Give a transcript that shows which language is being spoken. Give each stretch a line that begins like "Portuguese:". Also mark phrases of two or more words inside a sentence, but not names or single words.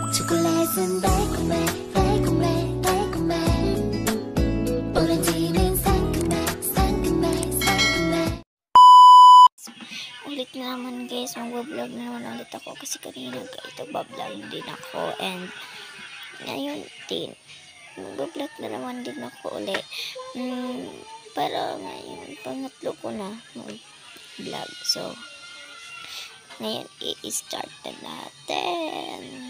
Korean: 초콜릿은 달콤해 달콤해 달콤해 오렌지는 상큼해 상큼해 상큼해.
Filipino: Ulit na naman guys, mag-vlog na naman ulit ako kasi kanina guys, nag-vlog din ako and ngayon din mag-vlog na naman din ako ulit. Para ngayon pangatlo ko na mag-vlog, so ngayon i-start na natin.